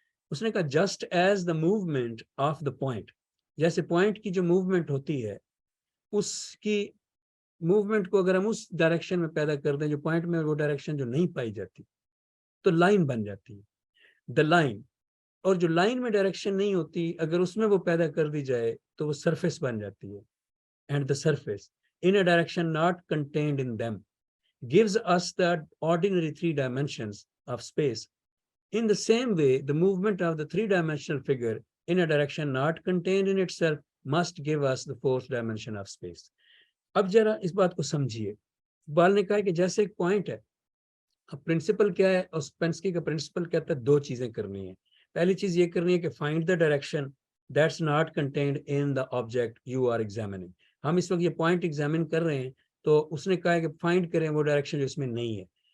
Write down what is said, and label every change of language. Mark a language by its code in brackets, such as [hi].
[ur] اس نے کہا [en] just as the movement of the point, [ur] جیسے پوائنٹ کی جو موومنٹ ہوتی ہے اس کی موومنٹ کو اگر ہم اس ڈائریکشن میں پیدا کر دیں جو پوائنٹ میں وہ ڈائریکشن جو نہیں پائی جاتی تو لائن بن جاتی ہے، [en] The line. [ur] اور جو لائن میں ڈائریکشن نہیں ہوتی اگر اس میں وہ پیدا کر دی جائے تو وہ سرفیس بن جاتی ہے. [en] And the surface in a direction not contained in them gives us the ordinary three dimensions of space. In the same way, the movement of the three-dimensional figure in a direction not contained in itself must give us the fourth dimension of space. [ur] اب ذرا اس بات کو سمجھیے. اقبال نے کہا کہ جیسے ایک پوائنٹ ہے، اب پرنسپل کیا ہے؟ اوسپینسکی کا پرنسپل کہتا ہے دو چیزیں کرنی ہیں. پہلی چیز یہ کرنی ہے کہ [en] Find the direction that's not contained in the object you are examining. [ur] ہم اس وقت یہ پوائنٹ ایگزامن کر رہے ہیں تو اس نے کہا ہے کہ فائنڈ کریں وہ ڈائریکشن جو اس میں نہیں ہے.